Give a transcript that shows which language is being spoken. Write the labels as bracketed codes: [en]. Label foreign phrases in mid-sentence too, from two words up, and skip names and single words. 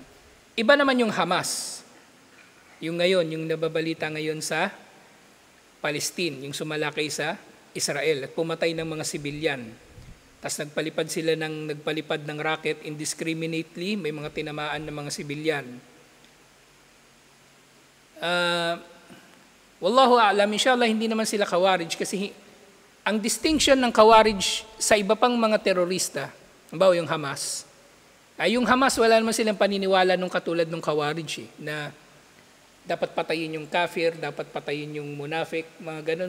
[tl] Iba naman yung Hamas. Yung ngayon, yung nababalita ngayon sa Palestine, yung sumalakay sa Israel at pumatay ng mga sibilyan. Tapos nagpalipad ng rocket indiscriminately, may mga tinamaan ng mga sibilyan. [ar] Wallahu a'lam, [tl] inshallah hindi naman sila Khawarij kasi ang distinction ng Khawarij sa iba pang mga terorista, halimbawa yung Hamas. Yung Hamas wala naman silang paniniwala nung katulad ng Khawarij na dapat patayin yung kafir, dapat patayin yung munafik, mga ganun.